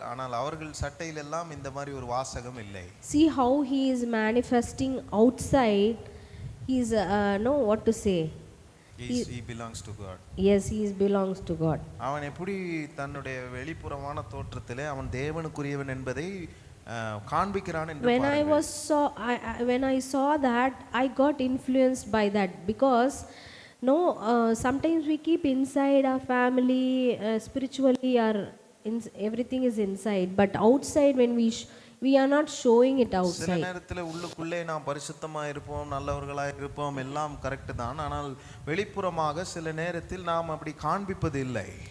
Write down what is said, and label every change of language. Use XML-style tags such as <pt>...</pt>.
<ta>ஆனால் அவர்கள் சட்டையில் எல்லாம் இந்த மாதிரி ஒரு வாசகம் இல்லை.</ta> <en>See how he is manifesting outside. He is what to say. he belongs to God. Yes, he belongs to God.</en> <ta>அவன் எப்படி தன்னுடைய வெளிப்புறமான தோற்றத்திலே அவன் தேவனுக்குரியவன் என்பதை காண்பிக்கிறான் என்று</ta> <en>When I</en> <ta>பாருங்கள்.</ta> <en>was when I saw that, I got influenced by that, because no, sometimes we keep inside our family, spiritually, everything is inside, but outside when we are not showing it</en> <ta>சில</ta> <en>outside.</en> <ta>நேரத்தில் உள்ளுக்குள்ளே நாம் பரிசுத்தமா இருப்போம், நல்லவர்களாக இருப்போம், எல்லாம் correct தான். ஆனால் வெளிப்புறமாக சில நேரத்தில் நாம் அப்படி காண்பிப்பது இல்லை.</ta>